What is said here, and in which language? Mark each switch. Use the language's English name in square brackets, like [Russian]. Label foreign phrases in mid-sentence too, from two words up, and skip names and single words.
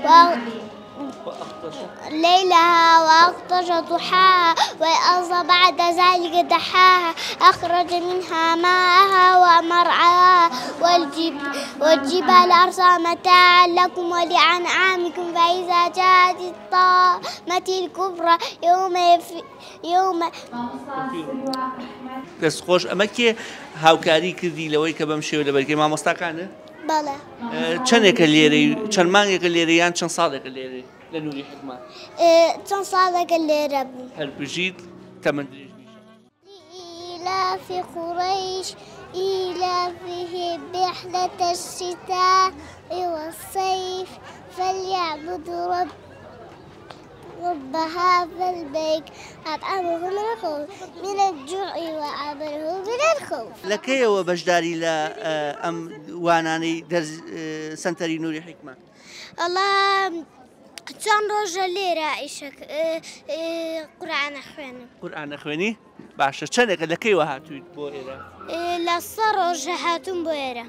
[Arabic] ليلها وأغطش ضحاها والأرض بعد ذلك دحاها أخرج منها ماءها ومرعاها والجبال أرساها متاعا لكم ولأنعامكم فإذا جاءت الطامة الكبرى يوم [Central Kurdish] دەستخۆش ئەمە کێ هاوکاری کردی لەوەی کە بەم شێوە لە بەرگەی مامۆستاکانە؟ بەڵێ. چەندێکە لێرەی چەند مانگێکە لێرە یان چەند ساڵێکە لێرە لە نووری حکمە؟ چەند ساڵێکە لێرە بوو. هەربژیت تەمەند [Arabic] لإيلاف قريش إيلافهم رحلة الشتاء والصيف فليعبدوا رب هذا البيت أطعمه من الجوع وآمنه من الخوف. [Central Kurdish] لەکەیەوە بەشداری لە ئەم وانانەی سنتەری نووری حکمە؟ الله چەند ڕۆژە لێرە ئیشک قورئان خوێنم. قورئان خوێنی؟ باشە چەندێکە لەکەیەوە هاتوویت بۆ ئێرە؟ لە 100 ڕۆژە هاتووم بۆ ئێرە.